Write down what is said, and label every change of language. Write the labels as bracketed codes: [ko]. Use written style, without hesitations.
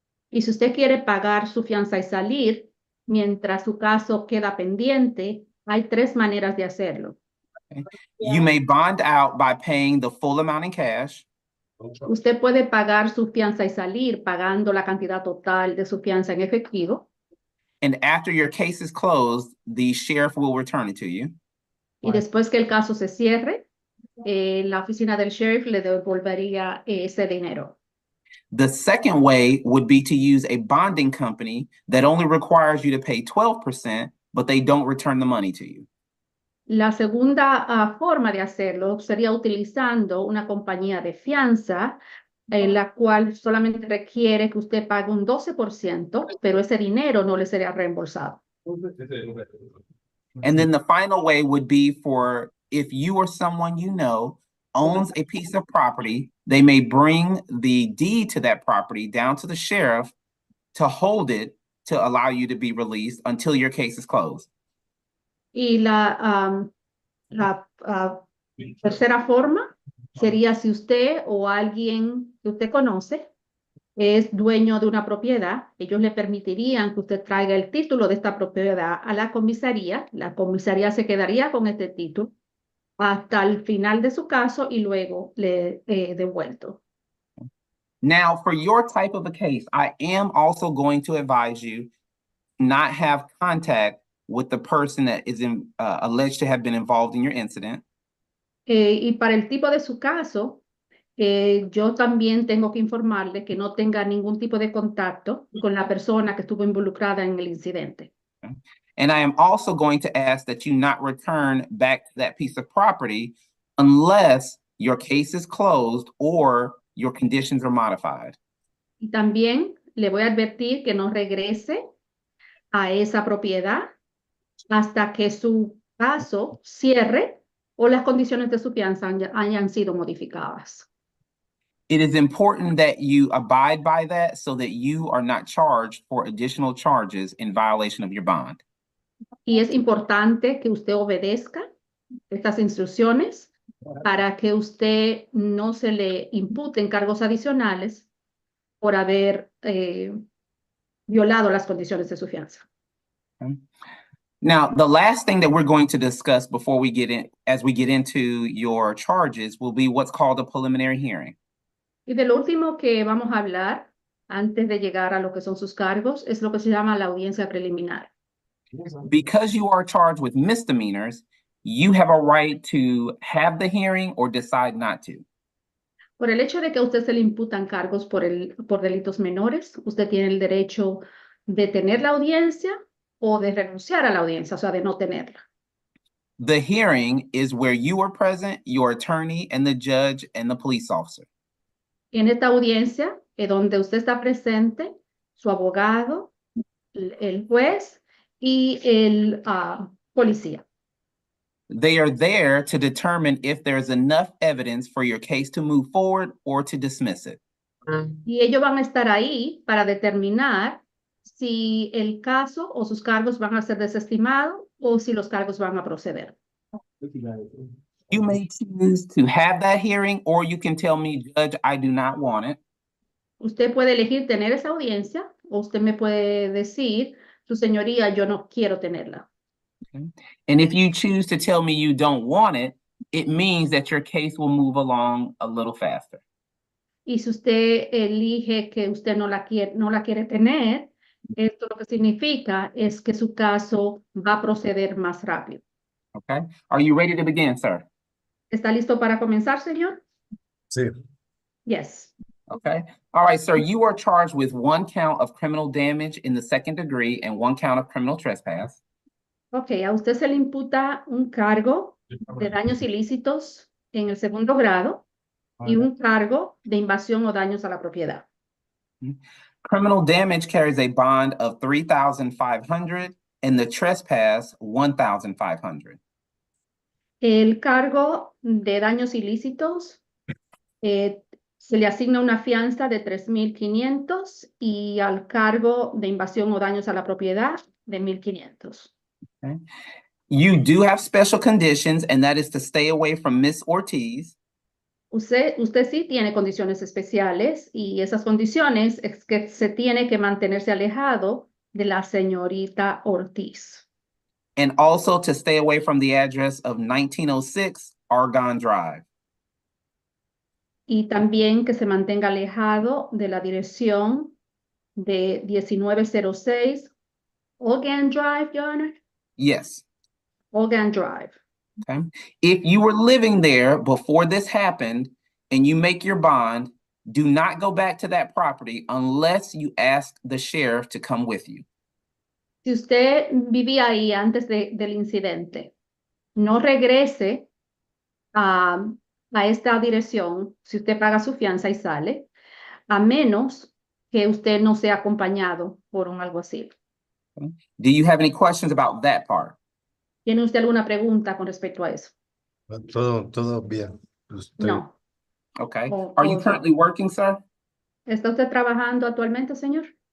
[es] Y si usted quiere pagar su fianza y salir mientras su caso queda pendiente, hay 3 maneras de hacerlo. [en] You may bond out by paying the full amount in cash. [es] Usted puede pagar su fianza y salir pagando la cantidad total de su fianza en efectivo. [en] And after your case is closed, the sheriff will return it to you. [es] Y después que el caso se cierre, la oficina del sheriff le devolvería ese dinero. [en] The second way would be to use a bonding company that only requires you to pay 12%, but they don't return the money to you. [es] La segunda forma de hacerlo sería utilizando una compañía de fianza, la cual solamente requiere que usted pague un 12%, pero ese dinero no le sería reembolsado. [en] And then the final way would be for if you or someone you know owns a piece of property, they may bring the deed to that property down to the sheriff to hold it to allow you to be released until your case is closed. [es] Y la tercera forma sería si usted o alguien que usted conoce es dueño de una propiedad, ellos le permitirían que usted traiga el título de esta propiedad a la comisaría se quedaría con este título hasta el final de su caso y luego le devuelto. [en] Now, for your type of a case, I am also going to advise you not have contact with the person that is alleged to have been involved in your incident. [es] Y para el tipo de su caso, yo también tengo que informarle que no tenga ningún tipo de contacto con la persona que estuvo involucrada en el incidente. [en] And I am also going to ask that you not return back that piece of property unless your case is closed or your conditions are modified. [es] Y también le voy a advertir que no regrese a esa propiedad hasta que su caso cierre o las condiciones de su fianza hayan sido modificadas. [en] It is important that you abide by that so that you are not charged for additional charges in violation of your bond. [es] Y es importante que usted obedezca estas instrucciones para que usted no se le imputen cargos adicionales por haber violado las condiciones de su fianza. [en] Now, the last thing that we're going to discuss before we get in, as we get into your charges, will be what's called a preliminary hearing. [es] Y de lo último que vamos a hablar antes de llegar a lo que son sus cargos es lo que se llama la audiencia preliminar. [en] Because you are charged with misdemeanors, you have a right to have the hearing or decide not to. [es] Por el hecho de que a usted se le imputan cargos por delitos menores, usted tiene el derecho de tener la audiencia o de renunciar a la audiencia, o sea, de no tenerla. [en] The hearing is where you are present, your attorney, and the judge and the police officer. [es] En esta audiencia es donde usted está presente, su abogado, el juez y el policía. [en] They are there to determine if there's enough evidence for your case to move forward or to dismiss it. [es] Y ellos van a estar ahí para determinar si el caso o sus cargos van a ser desestimados o si los cargos van a proceder. [en] You may choose to have that hearing, or you can tell me, Judge, I do not want it. [es] Usted puede elegir tener esa audiencia o usted me puede decir, su señoría, yo no quiero tenerla. [en] And if you choose to tell me you don't want it, it means that your case will move along a little faster. [es] Y si usted elige que usted no la quiere tener, esto lo que significa es que su caso va a proceder más rápido. [en] Okay. Are you ready to begin, sir? [es] ¿Está listo para comenzar, señor? Sí. [en] Yes. Okay. All right, sir. You are charged with 1 count of criminal damage in the 2nd degree and 1 count of criminal trespass. [es] Ok, a usted se le imputa un cargo de daños ilícitos en el segundo grado y un cargo de invasión o daños a la propiedad. [en] Criminal damage carries a bond of $3,500 and the trespass $1,500. [es] El cargo de daños ilícitos se le asigna una fianza de 3.500 y al cargo de invasión o daños a la propiedad de 1.500. [en] Okay. You do have special conditions, and that is to stay away from Miss Ortiz. [es] Usted sí tiene condiciones especiales y esas condiciones es que se tiene que mantenerse alejado de la señorita Ortiz. [en] And also to stay away from the address of 1906 Argonne Drive. [es] Y también que se mantenga alejado de la dirección de 1906 Ogan Drive, [en] Your Honor. Yes. Ogan Drive. Okay. If you were living there before this happened and you make your bond, do not go back to that property unless you ask the sheriff to come with you. [es] Si usted vivía ahí antes del incidente, no regrese a esta dirección si usted paga su fianza y sale, a menos que usted no sea acompañado por un alguacil. [en] Do you have any questions about that part? [es] ¿Tiene usted alguna pregunta con respecto a eso? Todo bien. Estoy- [en] No. Okay. Oh, Are you okay. currently working, sir? [es] ¿Está usted trabajando actualmente, señor?